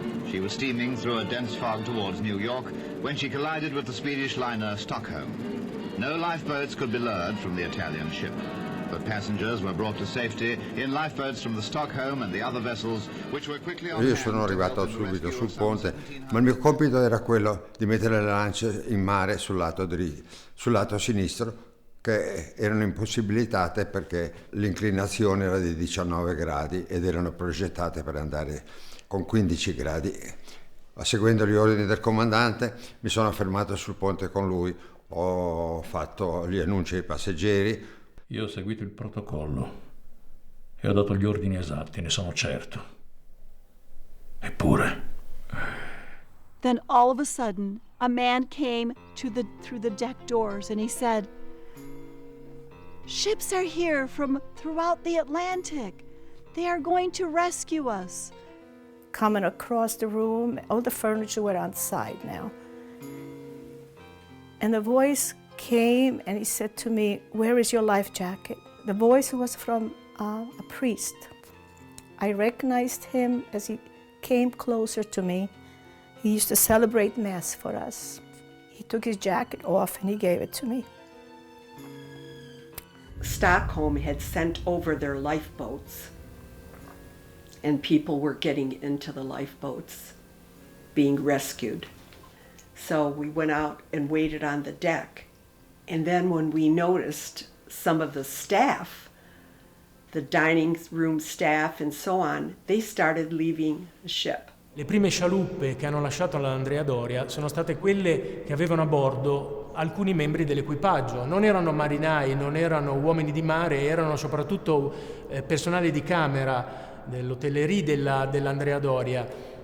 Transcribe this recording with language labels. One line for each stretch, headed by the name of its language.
English: She was steaming through a dense fog towards New York when she collided with the Swedish liner Stockholm. No lifeboats could be lured from the Italian ship, but passengers were brought to safety in lifeboats from the Stockholm and the other vessels, which were quickly on.
Italian: Io sono arrivato subito sul ponte, ma il mio compito era quello di mettere le lance in mare sul lato sinistro, che erano impossibilitate perché l'inclinazione era di 19 gradi ed erano progettate per andare con 15 gradi. Seguendo gli ordini del comandante mi sono fermato sul ponte con lui, ho fatto gli annunci ai passeggeri. Io ho seguito il protocollo e ho dato gli ordini esatti, ne sono certo. Eppure.
English: Then all of a sudden, a man came through the deck doors and he said, "Ships are here from throughout the Atlantic. They are going to rescue us." Coming across the room, all the furniture were outside now. And the voice came and he said to me, "Where is your life jacket?" The voice was from a priest. I recognized him as he came closer to me. He used to celebrate Mass for us. He took his jacket off and he gave it to me. Stockholm had sent over their lifeboats, and people were getting into the lifeboats, being rescued. So we went out and waited on the deck. And then when we noticed some of the staff, the dining room staff and so on, they started leaving the ship.
Italian: Le prime scialuppe che hanno lasciato l'Andrea Doria sono state quelle che avevano a bordo alcuni membri dell'equipaggio. Non erano marinai, non erano uomini di mare, erano soprattutto personale di camera dell'hotellerie dell'Andrea Doria.